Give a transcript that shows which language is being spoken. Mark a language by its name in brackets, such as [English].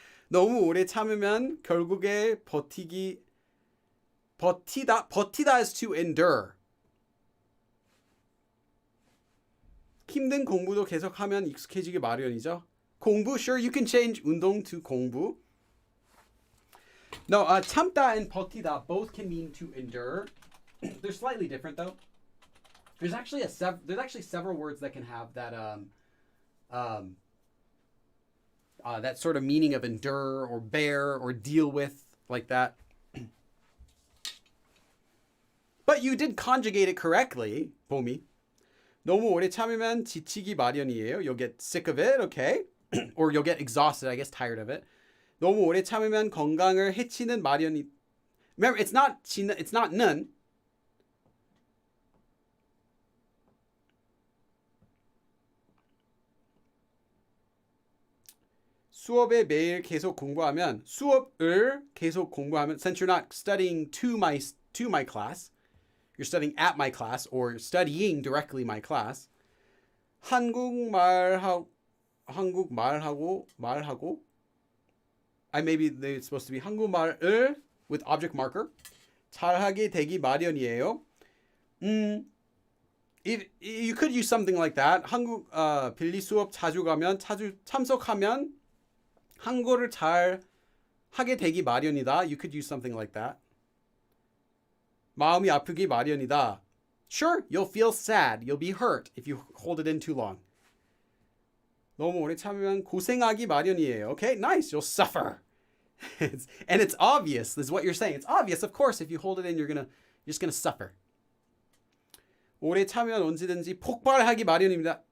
[Korean] 너무 오래 참으면 결국에 버티다 [English] is to endure. [Korean] 힘든 공부도 계속하면 익숙해지기 마련이죠. [English] 공부, sure, you can change 운동 to 공부. No, 참다 and 버티다 both can mean to endure. They're slightly different though. There's actually several words that can have that that sort of meaning of endure or bear or deal with, like that. But you did conjugate it correctly, 봄이. [Korean] 너무 오래 참으면 지치기 마련이에요. [English] You'll get sick of it, okay? Or you'll get exhausted, I guess, tired of it. [Korean] 너무 오래 참으면 건강을 해치는 마련이. [English] Remember, it's not 는. [Korean] 수업에 매일 계속 공부하면, [English] 수업을 계속 공부하면, since you're not studying to my class, you're studying at my class or studying directly my class. 한국말하고 maybe it's supposed to be 한국말을 with object marker. [Korean] 잘하게 되기 마련이에요. [English] You could use something like that. [Korean] 한국 빌리 수업 자주 가면 참석하면 한국어를 잘 하게 되기 마련이다. [English] You could use something like that. [Korean] 마음이 아프기 마련이다. [English] Sure, you'll feel sad. You'll be hurt if you hold it in too long. [Korean] 너무 오래 참으면 고생하기 마련이에요. [English] Okay, nice. You'll suffer. And it's obvious. This is what you're saying. It's obvious. Of course, if you hold it in, you're just gonna suffer. [Korean] 오래 참으면 언제든지 폭발하기 마련입니다.